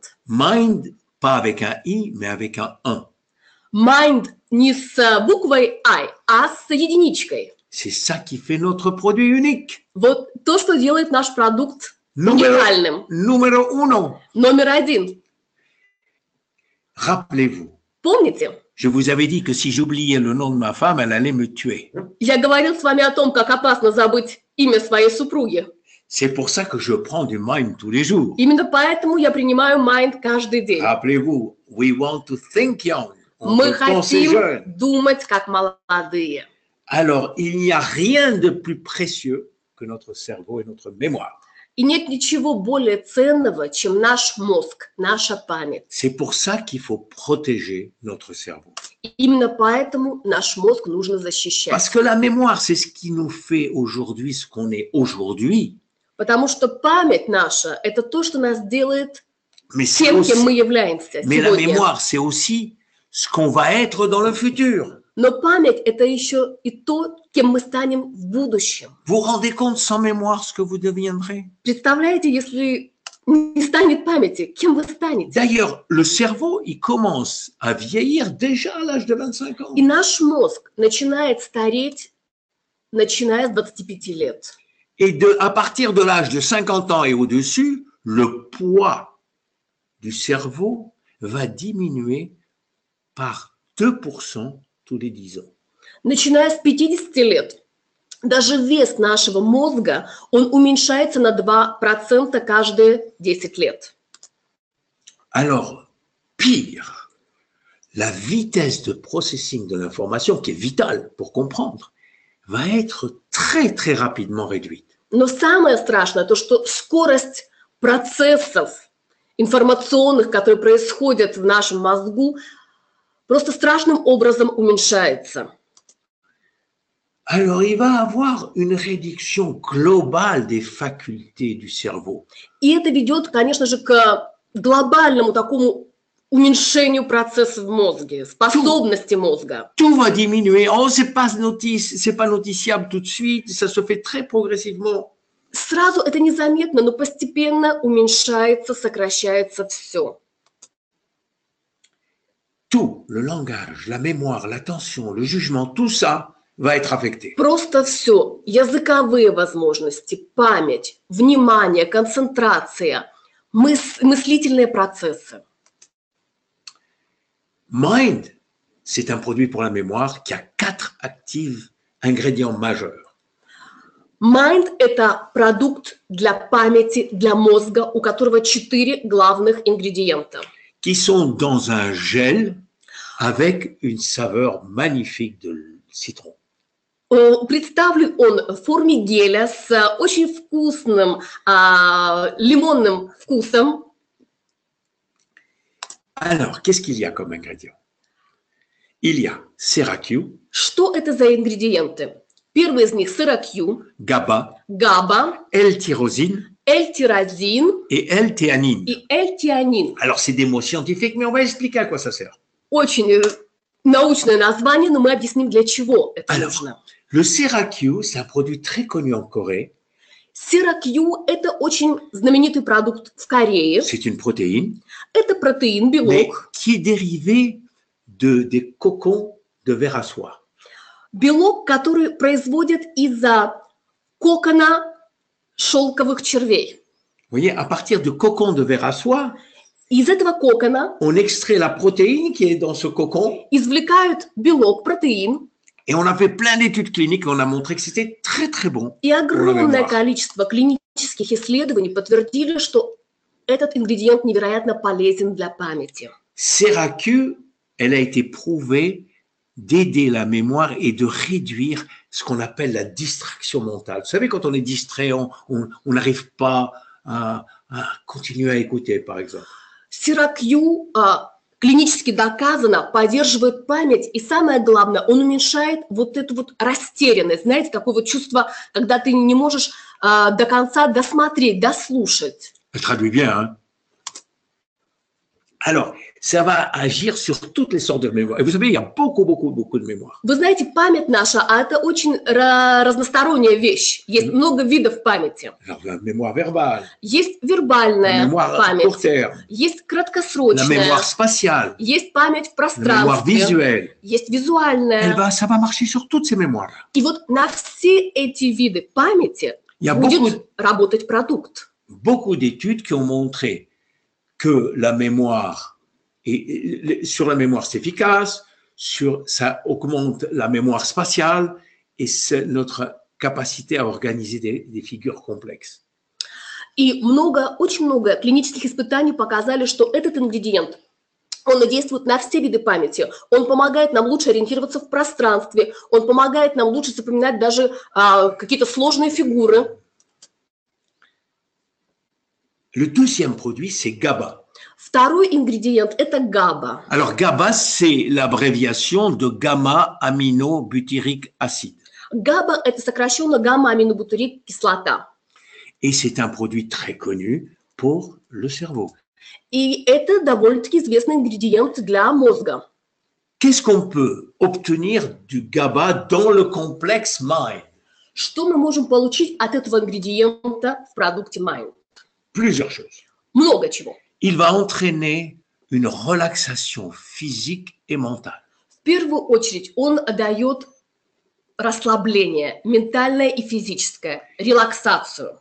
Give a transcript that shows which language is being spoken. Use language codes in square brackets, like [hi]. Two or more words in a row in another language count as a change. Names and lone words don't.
[fr] Mind, pas avec un I, mais avec un 1. [ru] Mind не с буквой I, а с единичкой. [fr] C'est ça qui fait notre produit unique. [ru] Вот то, что делает наш продукт уникальным. [fr] Numéro 1. [ru] Номер 1. [fr] Rappelez-vous. [ru] Помните? [fr] Je vous avais dit que si j'oubliais le nom de ma femme, elle allait me tuer. [ru] Я говорил с вами о том, как опасно забыть имя своей супруги. [fr] C'est pour ça que je prends du Mind tous les jours. [ru] Именно поэтому я принимаю Mind каждый день. [fr] Rappelez-vous, [en] we want to think young. On [ru] Мы [fr] veut penser [ru] хотим [fr] jeune. [ru] думать как молодые. [fr] Alors, il n'y a rien de plus précieux que notre cerveau et notre mémoire. [ru] И нет ничего более ценного, чем наш мозг, наша память. [fr] C'est pour ça qu'il faut protéger notre cerveau. [ru] И именно поэтому наш мозг нужно защищать. [fr] Parce que la mémoire, c'est ce qui nous fait aujourd'hui ce qu'on est aujourd'hui. [ru] Потому что память наша – это то, что нас делает [fr] Mais [ru] тем, кем мы являемся [fr] la [ru] сегодня. [fr] mémoire, c'est aussi ce qu'on va être dans le futur. [ru] Но память – это еще и то, кем мы станем в будущем. [fr] Vous vous rendez compte sans mémoire ce que vous deviendrez? [ru] Представляете, если не станет памяти, кем вы станете? [fr] D'ailleurs, le cerveau, il commence à vieillir déjà à l'âge de 25 ans. [ru] И наш мозг начинает стареть, начиная с 25 лет. [fr] Et à partir de l'âge de 50 ans et au-dessus, le poids du cerveau va diminuer par 2% tous les 10 ans. [ru] Начиная с 50 лет, даже вес нашего мозга, он уменьшается на 2% каждые 10 лет. [fr] Alors, pire, la vitesse de processing de l'information, qui est vitale pour comprendre, va être très, très rapidement réduite. [ru] Но самое страшное, то, что скорость процессов информационных, которые происходят в нашем мозгу, просто страшным образом уменьшается. [fr] Alors, il va avoir une réduction globale des facultés du cerveau. [ru] И это ведет, конечно же, к глобальному такому уменьшению процессов в мозге, способности мозга. [fr] Tout va diminuer. Oh, c'est pas noticiable tout de suite. Ça se fait très progressivement. [ru] Сразу это незаметно, но постепенно уменьшается, сокращается все. [fr] Tout, le langage, la mémoire, l'attention, le jugement, tout ça va être affecté. [ru] Просто все. Языковые возможности, память, внимание, концентрация, мыслительные процессы. [fr] Mind, c'est un produit pour la mémoire qui a 4 actifs ingrédients majeurs. [ru] Mind – это продукт для памяти, для мозга, у которого 4 главных ингредиента. [fr] Qui sont dans un gel avec une saveur magnifique de citron. [ru] Представлен он в форме геля с очень вкусным лимонным вкусом. [fr] Alors, qu'est-ce qu'il y a comme ingrédients? Il y a Seracu, [ru] Что это за ингредиенты? Первый из них – сырокью, [fr] GABA, [ru] габа, [fr] L-tyrosine [ru] L-тирозин [fr] et L-théanine. [ru] и L-тианин. [fr] Alors, c'est des mots scientifiques, mais on va expliquer à quoi ça sert. [ru] Очень научное название, но мы объясним, для чего это нужно. [fr] Le Seracu, c'est un produit très connu en Corée. [ru] Сырокью – это очень знаменитый продукт в Корее. [fr] C'est une protéine, [ru] Это протеин, [fr] mais [ru] белок. [fr] qui est dérivé des cocons de vers à soie. [ru] Белок, который производят из-за кокона шелковых червей. [fr] Vous voyez, à partir de cocons de vers à soie, [ru] Из этого кокона [fr] on extrait la protéine qui est dans ce cocon [ru] извлекают белок, протеин, [fr] et on a fait plein d'études cliniques et on a montré que c'était très très bon. [ru] и огромное [fr] mémoire. [ru] количество клинических исследований подтвердили, что этот ингредиент невероятно полезен для памяти. [fr] Seracu, elle a été prouvée d'aider la mémoire et de réduire ce qu'on appelle la distraction mentale. Vous savez, quand on est distrait, on n'arrive pas à continuer à écouter, par exemple. [ru] Сырокью клинически доказано поддерживает память, и самое главное, он уменьшает вот эту вот растерянность, знаете, такое вот чувство, когда ты не можешь до конца досмотреть, дослушать. [fr] Je traduis bien, hein? Alors, ça va agir sur toutes les sortes de mémoires. Et vous savez, il y a beaucoup de mémoires. [ru] Вы знаете, память наша, это очень разносторонняя вещь. Есть много видов памяти. [fr] Alors, la mémoire verbale, [ru] Есть [fr] la [ru] вербальная [fr] mémoire à court [ru] память, [fr] terme, [ru] есть [fr] la [ru] краткосрочная, [fr] mémoire spatiale, [ru] есть память в [fr] la mémoire [ru] пространстве, [fr] visuelle. [ru] есть визуальная. [fr] Ça va marcher sur toutes ces mémoires. [ru] И вот на все эти виды памяти [fr] Il y a [ru] будет работать продукт. [fr] beaucoup d'études qui ont montré que la mémoire, sur la mémoire c'est efficace, ça augmente la mémoire spatiale et c'est notre capacité à organiser des figures complexes. [ru] И очень много клинических испытаний показали, что этот ингредиент, он действует на все виды памяти. Он помогает нам лучше ориентироваться в пространстве, он помогает нам лучше запоминать даже какие-то сложные фигуры. [fr] Le deuxième produit, c'est GABA. [ru] Второй ингредиент – это габа. [fr] Alors, GABA, c'est l'abréviation de gamma-aminobutyrique acide. [ru] габа – это сокращенно гамма-аминобутырик кислота. [fr] Et c'est un produit très connu pour le cerveau. [ru] И это довольно-таки известный ингредиент для мозга. [fr] Qu'est-ce qu'on peut obtenir du GABA dans le complexe Mind? [ru] Что мы можем получить от этого ингредиента в продукте Mind? [fr] Plusieurs choses. [ru] Много чего. [fr] Il va entraîner une relaxation physique et mentale. [ru] В первую очередь он дает расслабление, ментальное и физическое, релаксацию.